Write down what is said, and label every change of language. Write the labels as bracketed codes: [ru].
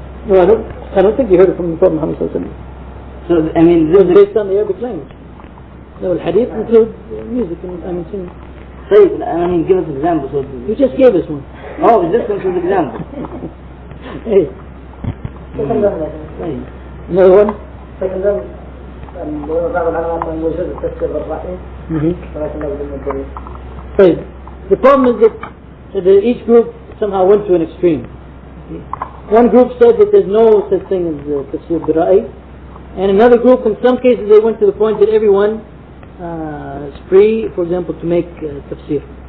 [en] No, I don't think he heard it from the Prophet Muhammad. So, I mean, this is based on the Arabic language. No, the hadith includes music and singing. طيب, I mean, give us examples. You just gave us one. Oh, is this one an example? Hey. [ar] طيب. [en] Another one? [ar] بعض العلماء يقولون يجوز التفسير بالرأي ولكن لا بد من الدليل. [en] Right. The problem is that each group somehow went to an extreme. One group said that there's no such thing as tafsir bil-ra'i, and another group, in some cases, they went to the point that everyone is free, for example, to make tafsir.